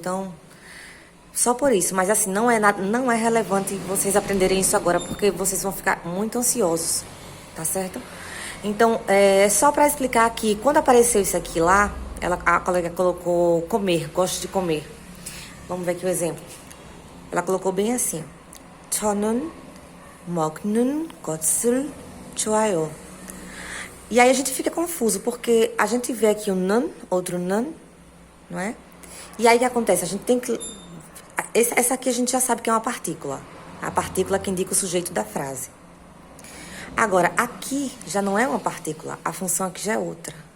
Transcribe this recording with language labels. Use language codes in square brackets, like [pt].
[pt] Então, só por isso. Mas assim, não é relevante vocês aprenderem isso agora, porque vocês vão ficar muito ansiosos, tá certo? Então, só para explicar aqui, quando apareceu isso aqui lá, a colega colocou comer, gosto de comer. Vamos ver aqui o exemplo. Ela colocou bem assim. [ko] 저는 먹는 것을 좋아해요. [pt] E aí a gente fica confuso, porque a gente vê aqui um nan, outro nan, não é? E aí o que acontece? A gente tem que... Essa aqui a gente já sabe que é uma partícula. A partícula que indica o sujeito da frase. Agora, aqui já não é uma partícula, a função aqui já é outra.